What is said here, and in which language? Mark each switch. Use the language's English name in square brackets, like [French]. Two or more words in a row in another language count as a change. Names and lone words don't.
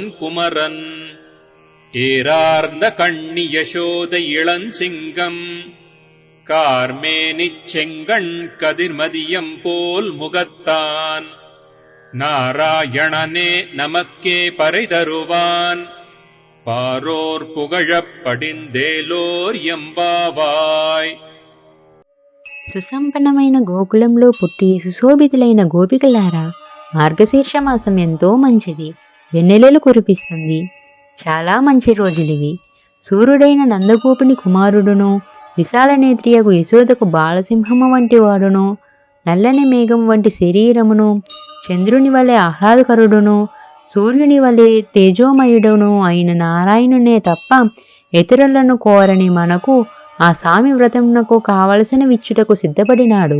[Tamil] குமரன் ஏரார்ந்த கண்ணி யசோத இளஞ்சிங்கம் கார்மேனிச் செங்கண் கதிர்மதியம் போல் முகத்தான் நாராயணனே நமக்கே பறை தருவான் பாரோர் புகழப் படிந்தேலோர் எம்பாவாய். [Telugu] సుసంపన్నమైన గోకులంలో పుట్టి సుశోభితులైన గోపికలారా, మార్గశీర్షమాసం ఎంతో మంచిది. వెన్నెలలు కురిపిస్తుంది. చాలా మంచి రోజులివి. సూర్యుడైన నందగోపుని కుమారుడును, విశాల నేత్రియగు యశోదకు బాలసింహము వంటి వాడును, నల్లని మేఘం వంటి శరీరమును, చంద్రుని వలె ఆహ్లాదకరుడును, సూర్యుని వలె తేజోమయుడును అయిన నారాయణునే తప్ప ఇతరులను కోరని మనకు ఆ స్వామి వ్రతమునకు కావలసిన విచ్చుటకు సిద్ధపడినాడు.